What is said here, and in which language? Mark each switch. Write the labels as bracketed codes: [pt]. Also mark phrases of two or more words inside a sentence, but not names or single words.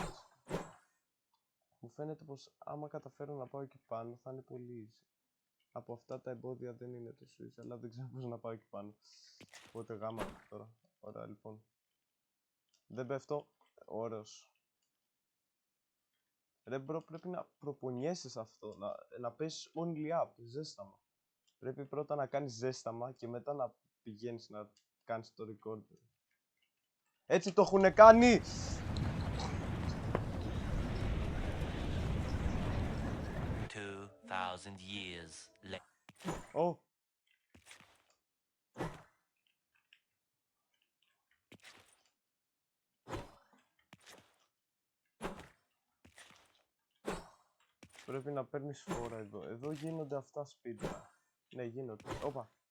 [el] Μου φαίνεται πως άμα καταφέρω να πάω εκεί πάνω θα είναι πολύ easy. Από αυτά τα εμπόδια δεν είναι τόσο easy, αλλά δεν ξέρω πώς να πάω εκεί πάνω. Οπότε γάμα τώρα. Ωραία, λοιπόν. Δεν πέφτω. Ωραίος. Ρε μπρο, πρέπει να προπονιέσαι σε αυτό, να πέσεις only up, ζέσταμα. Πρέπει πρώτα να κάνεις ζέσταμα και μετά να πηγαίνεις να κάνεις το record. Έτσι το έχουνε κάνει! [en] Years later. [el] Ω! Πρέπει να παίρνεις φόρα εδώ. Εδώ γίνονται αυτά speedrun. Ναι, γίνονται. Όπα.